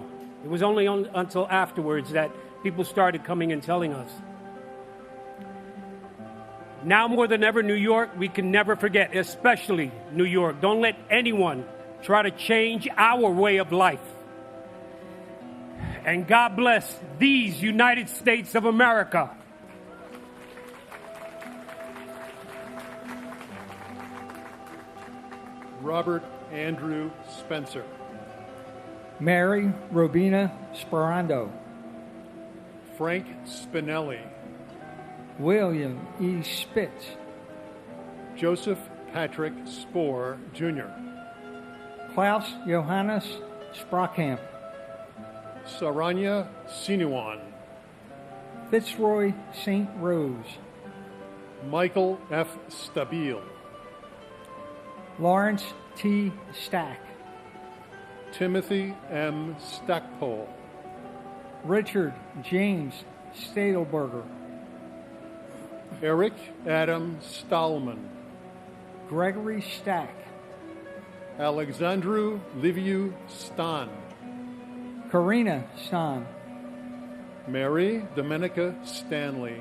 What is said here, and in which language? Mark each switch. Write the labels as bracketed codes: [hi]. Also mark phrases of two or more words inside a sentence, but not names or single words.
[en] It was only until afterwards that people started coming and telling us. Now more than ever, New York, we can never forget, especially New York. Don't let anyone try to change our way of life. And God bless these United States of America. Robert Andrew Spencer. Mary Robina Sperando. Frank Spinelli. William E. Spitz. Joseph Patrick Spohr, Jr. Klaus Johannes Sprockamp. Saranya Sinuan. Fitzroy St. Rose. Michael F. Stabile. Lawrence T. Stack. Timothy M. Stackpole. Richard James Stadelberger. Eric Adam Stallman. Gregory Stack. Alexandru Liviu Stan. Karina Stan. Mary Domenica Stanley.